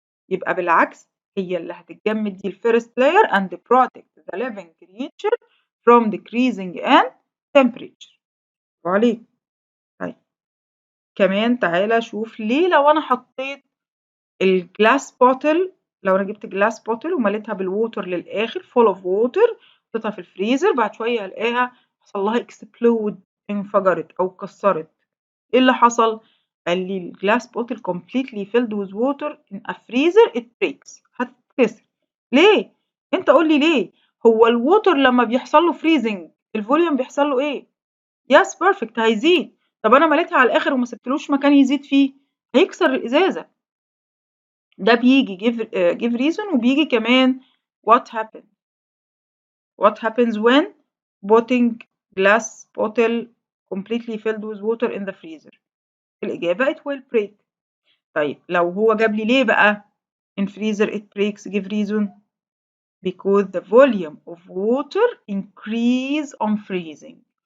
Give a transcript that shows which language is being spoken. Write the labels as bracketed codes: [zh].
[ar] يبقى بالعكس هي اللي هتتجمد دي الفيرست [en] layer and protect the living creature from decreasing in temperature. [ar] برافو عليك. طيب كمان تعالَ شوف ليه لو أنا حطيت الglass bottle، لو أنا جبت glass bottle ومليتها بالwater للآخر [en] full of water [ar] حطيتها في الفريزر، بعد شوية ألاقيها حصل لها explode، انفجرت أو اتكسرت، إيه اللي حصل؟ قال لي ال [en] glass bottle completely filled with water in a freezer it breaks، [ar] هتتكسر. ليه؟ أنت قُل لي ليه؟ هو الwater لمّا بيحصل له freezing الvolume بيحصل له إيه؟ [en] yes perfect [ar] هيزيد. طب أنا مليتها على الآخر وما سبتلوش مكان يزيد فيه، هيكسر الإزازة. ده بييجي [en] give reason [ar] وبييجي كمان [en] what happens when putting glass bottle completely filled with water in the freezer. [ar] الإجابة [en] it will break. [ar] طيب لو هو جاب لي ليه بقى [en] in freezer it breaks give reason because the volume of water increase on freezing.